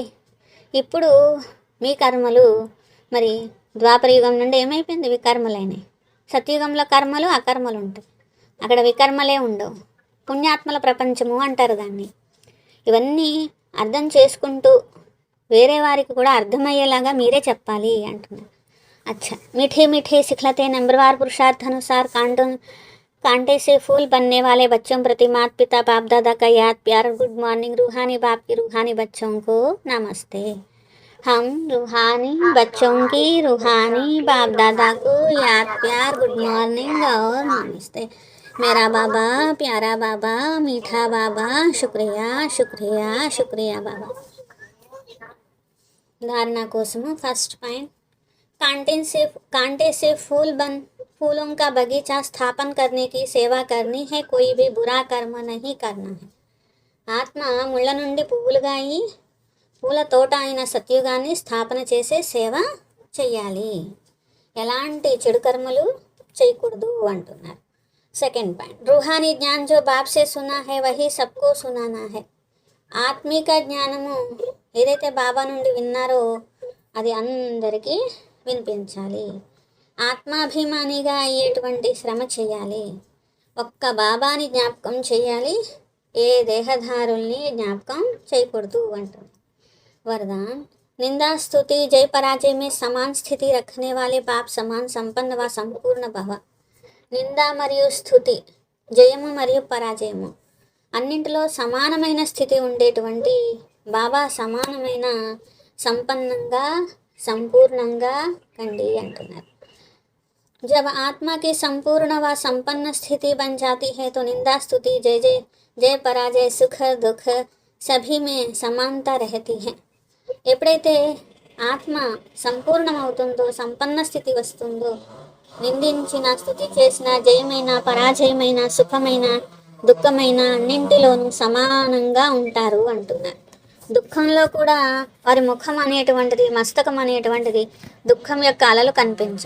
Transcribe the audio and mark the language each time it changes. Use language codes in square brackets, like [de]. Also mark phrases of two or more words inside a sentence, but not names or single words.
[te] ఇప్పుడు మీ కర్మలు మరి ద్వాపరయుగం నుండి ఏమైపోయింది? వికర్మలైనవి. సత్యుగంలో కర్మలు అకర్మలు ఉంటాయి. అక్కడ వికర్మలే ఉండవు. పుణ్యాత్మల ప్రపంచము అంటారు దాన్ని. ఇవన్నీ అర్థం చేసుకుంటూ వేరే వారికి కూడా అర్థమయ్యేలాగా మీరే చెప్పాలి అంటున్నారు. [hi] अच्छा मीठे मीठे सिखलाते नंबरवार पुरुषार्थ अनुसार कांटे से फूल बनने वाले बच्चों प्रति माता पिता बाप दादा का याद प्यार [en] good morning. [hi] रूहानी बाप की रूहानी बच्चों को नमस्ते। हम रूहानी बच्चों की रूहानी बाप दादा को याद प्यार [en] good morning [hi] और नमस्ते। मेरा बाबा, प्यारा बाबा, मीठा बाबा, शुक्रिया शुक्रिया शुक्रिया बाबा। धारणा कोसमु [en] first point, [hi] कांटे से फूलों का बगीचा स्थापन करने की सेवा करनी है, कोई भी बुरा कर्म नहीं करना है। [te] ఆత్మ ముళ్ళ నుండి పువ్వులుగా అయి పూల తోట అయిన సత్యుగాన్ని స్థాపన చేసే సేవ చెయ్యాలి, ఎలాంటి చెడు కర్మలు చేయకూడదు అంటున్నారు. [en] second point, [hi] रूहानी ज्ञान जो बाप से सुना है वही सबको सुनाना है. [te] ఆత్మిక జ్ఞానము ఏదైతే బాబా నుండి విన్నారో అది అందరికీ వినిపించాలి. ఆత్మాభిమానిగా అయ్యేటువంటి శ్రమ చేయాలి. ఒక్క బాబాని జ్ఞాపకం చేయాలి, ఏ దేహధారుల్ని జ్ఞాపకం చేయకూడదు అంటుంది. [hi] वरदान, निंदा स्तुति जय पराजय में समान स्थिति रखने वाले बाप समान संपन्न व संपूर्ण भव. [te] నింద మరియు స్థుతి, జయము మరియు పరాజయము అన్నింటిలో సమానమైన స్థితి ఉండేటువంటి బాబా సమానమైన సంపన్నంగా సంపూర్ణంగా కండి అంటున్నారు. [hi] जब आत्मा की संपूर्ण व संपन्न स्थिति बन जाती है तो निंदा स्तुति जय जय जय पराजय सुख दुख सभी में समानता रहती है. [te] ఎప్పుడైతే ఆత్మ సంపూర్ణమవుతుందో, సంపన్న స్థితి వస్తుందో, నిందించిన స్థుతి చేసిన జయమైన పరాజయమైన సుఖమైన దుఃఖమైన అన్నింటిలోనూ సమానంగా ఉంటారు అంటున్నారు. దుఃఖంలో కూడా వారి ముఖం అనేటువంటిది, మస్తకం అనేటువంటిది దుఃఖం యొక్క అలలు కనిపించవు.